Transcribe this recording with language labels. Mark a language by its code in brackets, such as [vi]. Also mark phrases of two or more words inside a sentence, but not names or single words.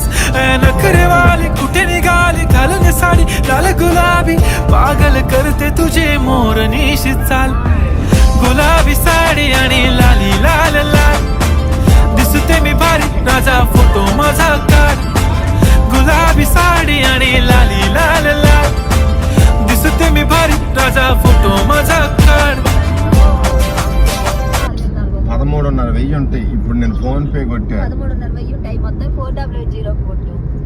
[mr] नखरेवाली कुठे निघाली घालून साडी लाल गुलाबी, पागल करते तुझे मोरनीशी चाल. गुलाबी साडी आणि लाली लाल लाल, दिसते मी भारी राजा फोटो माझा काढ. गुलाबी साडी आणि लाली लाल लाल, दिसते मी भारी राजा फोटो माझा కాడ్. [te] 13,500 ఉంటాయి. ఇప్పుడు నేను ఫోన్ పే కొట్టా. 13,500 ఉంటాయి మొత్తం. 400 కొట్టు.